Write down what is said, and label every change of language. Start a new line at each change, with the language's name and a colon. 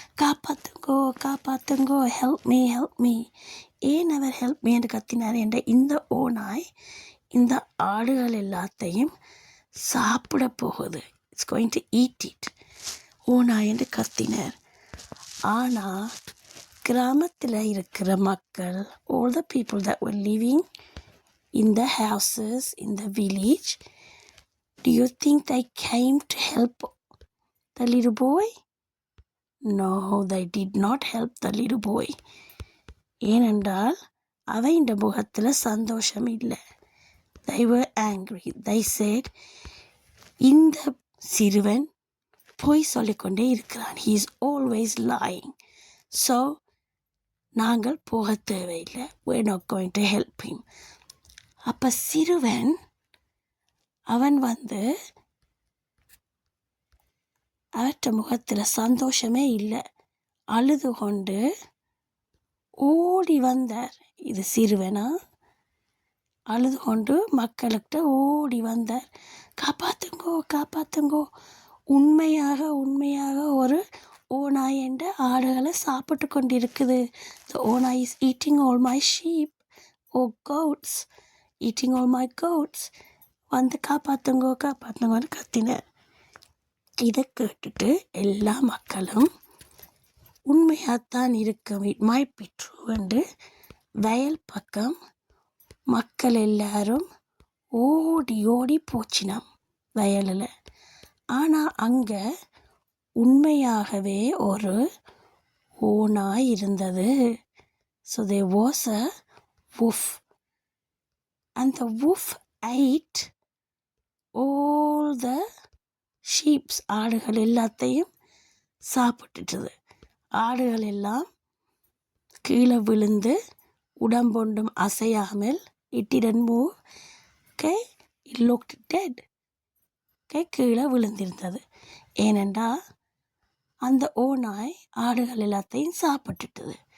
Tamil: காப்பாத்துங்கோ காப்பாத்துங்கோ,
English: Help me.
Tamil: ஏன் அவர் help me என்று கத்தினார் என்ற இந்த ஓநாய் இந்த ஆடுகள் எல்லாத்தையும் சாப்பிட போகுது.
English: It's going to eat it.
Tamil: ஓநாய் என்று கத்தினார். ஆனால் கிராமத்தில் இருக்கிற மக்கள்,
English: all the people that were living in the houses in the village, do you think they came to help the little boy? No, they did not help the little boy.
Tamil: ஏனென்றால் அவன் முகத்தில் சந்தோஷம் இல்லை.
English: They were angry. They said,
Tamil: இந்த சிறுவன் பொய் சொல்லிக்கொண்டே இருக்கிறான்.
English: He is always lying. So
Tamil: நாங்கள் போக தேவையில்லை.
English: We're not going to help him.
Tamil: அப்போ சிறுவன் அவன் அவற்ற முகத்தில் சந்தோஷமே இல்லை, அழுது கொண்டு ஓடி வந்தார். இது சிறுவனா? அழுது கொண்டு மக்கள்கிட்ட ஓடி வந்தார். காப்பாத்துங்கோ. உண்மையாக ஒரு ஓநாய் என்ற ஆடுகளை சாப்பிட்டு கொண்டிருக்குது.
English: The ஓநாய் is eating all my sheep or goats, eating all my goats.
Tamil: வந்து காப்பாத்துங்கோன்னு கத்தினார். இதை கேட்டுட்டு எல்லா மக்களும் உண்மையாகத்தான் இருக்கும்,
English: it might be true
Tamil: என்று வயல் பக்கம் மக்கள் எல்லாரும் ஓடி ஓடி போச்சினாம் வயலில். ஆனால் அங்கே உண்மையாகவே ஒரு ஓநாய் இருந்தது.
English: So there was a wolf. And the wolf ate all the sheep.
Tamil: ஆடுகள் எல்லாத்தையும் சாப்பிட்டுட்டது. ஆடுகள் எல்லாம் கீழே விழுந்து உடம்பொண்டும் அசையாமல்,
English: it didn't move. Okay, it looked dead. Okay,
Tamil: கீழே விழுந்திருந்தது. ஏனென்றால் அந்த ஓநாய் ஆடுகள் எல்லாத்தையும் சாப்பிட்டுட்டது.